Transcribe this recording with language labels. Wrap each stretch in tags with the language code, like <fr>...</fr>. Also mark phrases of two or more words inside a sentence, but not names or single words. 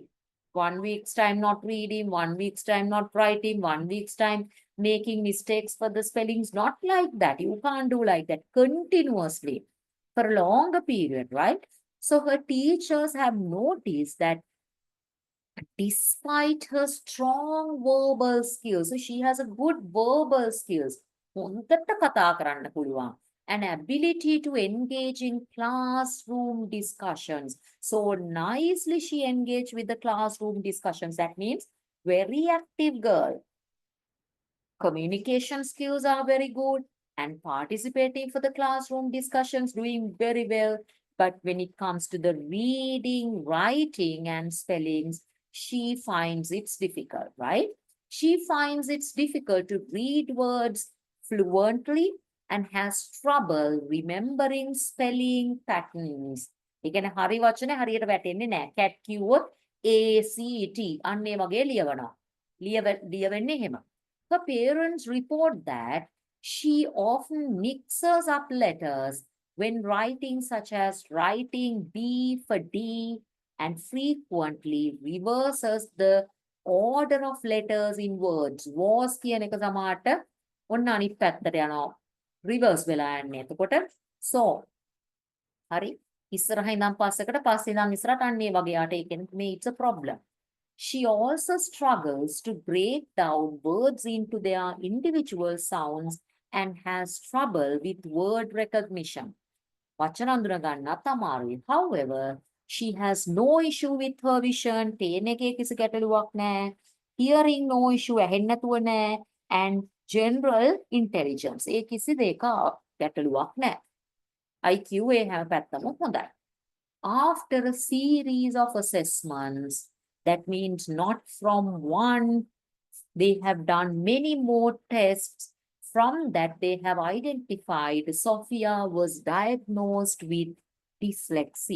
<en>1 week's time not reading, 1 week's time not writing, 1 week's time making mistakes for the spellings. Not like that. You can't do like that continuously for a longer period, right? So her teachers have noticed that despite her strong verbal skills, so she has a good verbal skills.</en> <si>හොඳට කතා කරන්න පුළුවන්.</si> <en>An ability to engage in classroom discussions. So nicely she engaged with the classroom discussions. That means very active girl. Communication skills are very good and participating for the classroom discussions, doing very well. But when it comes to the reading, writing, and spellings, she finds it's difficult, right? She finds it's difficult to read words fluently and has trouble remembering spelling patterns.</en> <si>ඒ කියන්නේ හරි වචනේ හරියට වැටෙන්නේ නැහැ. cat කිව්වොත් ACT අන්න ඒ වගේ ලියවනවා. ලියවෙන්නේ එහෙම.</si> <en>Her parents report that she often mixes up letters when writing, such as writing B for D, and frequently reverses the order of letters in words.</en> <si>Was කියන එක සමහරට ඔන්න අනිත් පැත්තට යනවා. reverse වෙලා යන්නේ. එතකොට so හරි ඉස්සරහින් ඉඳන් පස්සකට පස්සේ ඉඳන් ඉස්සරහට අන්න ඒ වගේ යාට ඒ කියන්නේ මේ</si> <en>it's a problem. She also struggles to break down words into their individual sounds and has trouble with word recognition.</en> <si>වචන අඳුන ගන්නත් අමාරුයි.</si> <en>However, she has no issue with her vision.</en> <si>පේන එකේ කිසි ගැටලුවක් නැහැ.</si> <en>Hearing no issue,</en> <si>ඇහෙන්නේ නැතුව නැහැ.</si> <en>And general intelligence.</en> <si>ඒ කිසි දෙයක ගැටලුවක් නැහැ. IQ ඒ හැම පැත්තම හොඳයි.</si> <en>After a series of assessments, that means not from one, they have done many more tests. From that, they have identified Sophia was diagnosed with dyslexia.</en>